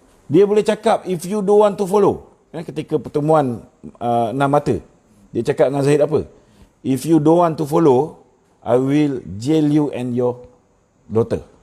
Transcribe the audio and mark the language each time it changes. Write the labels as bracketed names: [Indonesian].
[Malay] Dia boleh cakap [English] if you don't want to follow. [Malay] Ketika pertemuan 6 mata, dia cakap dengan Zahid apa? [English] If you don't want to follow, I will jail you and your daughter.